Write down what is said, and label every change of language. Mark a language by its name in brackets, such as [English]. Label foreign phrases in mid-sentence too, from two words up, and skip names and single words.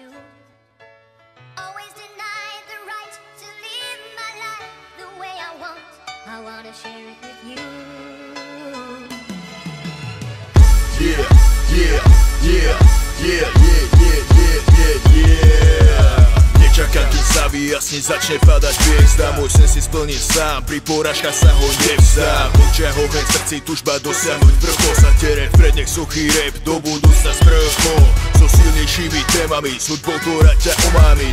[English] Always denied the right to live my life the way I want. I wanna share it with you. Yeah, yeah, yeah, yeah, yeah, yeah, yeah, yeah. [Slovak] Nečakám, kým sa vyjasní, začne padať hviezda. Môj sen si splním sám, pri porážkach sa ho nevzdám. V očiach oheň, v srdci tužba dosiahnuť vrchol. Sa tere vpred, nech suchý rap do budúcna sprchol. So silnejšími témami, s hudbou, ktorá ťa omámi.